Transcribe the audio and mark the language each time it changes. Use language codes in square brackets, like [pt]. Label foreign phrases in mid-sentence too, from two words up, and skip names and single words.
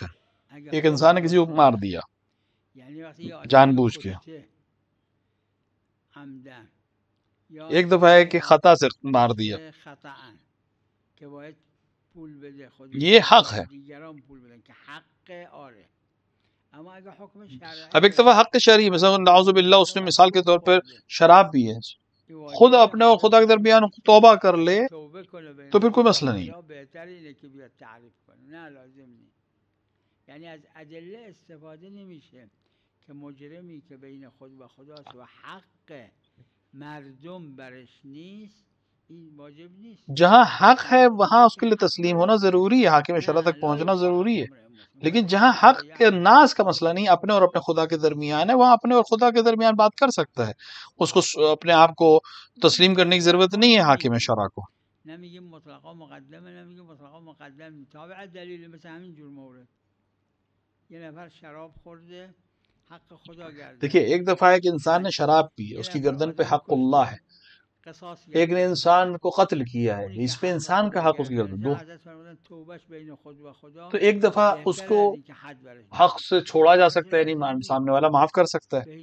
[ur] ایک انسان نے کسی کو مار دیا جان بوجھ کے، ایک دفعہ ہے کہ خطا سے مار دیا، یہ حق ہے. اب ایک دفعہ حق شرعی مثلا [ar] نعوذ باللہ [ur] اس نے مثال کے طور پر شراب پی ہے، خود اپنے اور خدا کے درمیان توبہ کر لے تو پھر کوئی مسئلہ نہیں. [fa] یعنی از ادله استفاده نمیشه که مجرمی که بین خود و خداست و حق مردم برش نیست این واجب نیست. [ur] جہاں حق ہے وہاں اس کے لیے تسلیم ہونا ضروری ہے، حاکم شرع تک پہنچنا ضروری ہے. لیکن جہاں حق کے ناز کا مسئلہ نہیں، اپنے اور اپنے خدا کے درمیان ہے، وہاں اپنے اور خدا کے درمیان بات کر سکتا ہے. اس کو اپنے آپ کو تسلیم کرنے کی ضرورت نہیں ہے حاکم شرع کو. [fa] نمیگیم مطلقا مقدمه، نمیگیم مطلقا مقدم، تابع دلیل. مثل همین جور مورد یه نفر شراب خورده حق خدا گردن. [ur] دیکھیے ایک دفعہ ایک انسان نے شراب پی، اس کی گردن پہ حق اللہ ہے. ایک نے انسان کو قتل کیا ہے، اس پہ انسان کا حق اس کی گردن دو. تو ایک دفعہ اس کو حق سے چھوڑا جا سکتا ہے، نہیں سامنے والا معاف کر سکتا ہے.